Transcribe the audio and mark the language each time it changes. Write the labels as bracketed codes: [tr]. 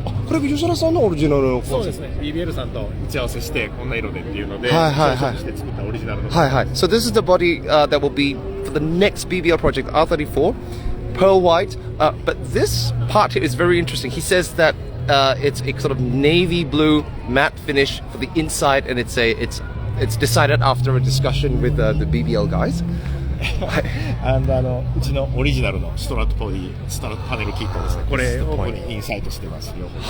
[ja] れが吉田さんのオリジナルの。そうですね。 BBL さんと打ち合わせしてこんな色でっていうので、して作ったオリジナルの。 [en] So this is the body that will be for the next BBL project, R34, pearl white. But this part here is very interesting. He says that it's a sort of navy blue matte finish for the inside, and it's decided after a discussion with the BBL guys. [ja] うちのオリジナルのストラットパネルキットですね。これをここにインサイトしてますよ。